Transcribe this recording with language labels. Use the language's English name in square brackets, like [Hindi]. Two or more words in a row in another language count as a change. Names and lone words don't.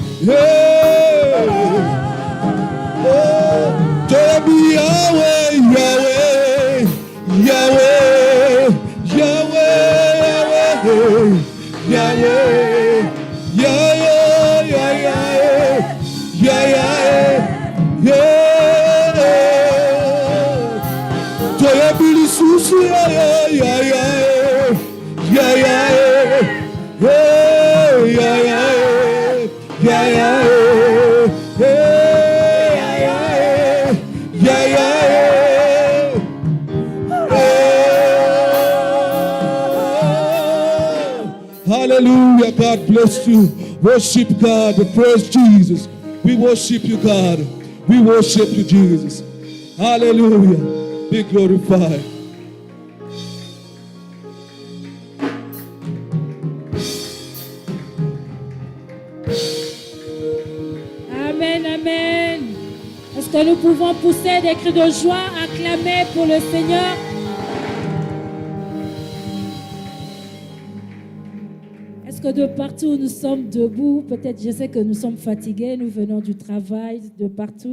[Lingala] Tobi Yahweh, Yahweh, Yahweh, Yahweh, Yahweh, Yahweh, Yahweh. Yeah, yeah, yeah. Toyabi lisusu, yeah, yeah, yeah, yeah, yeah, yeah, yeah, yeah, yeah, yeah. [English] Hallelujah, God bless you. Worship God, praise Jesus. We worship you, God. We worship you, Jesus. Hallelujah. Be glorified. Amen, amen. [French] Est-ce que nous pouvons pousser des cris de joie, acclamer pour le Seigneur? Est-ce que de partout où nous sommes debout, peut-être je sais que nous sommes fatigués, nous venons du travail, de partout.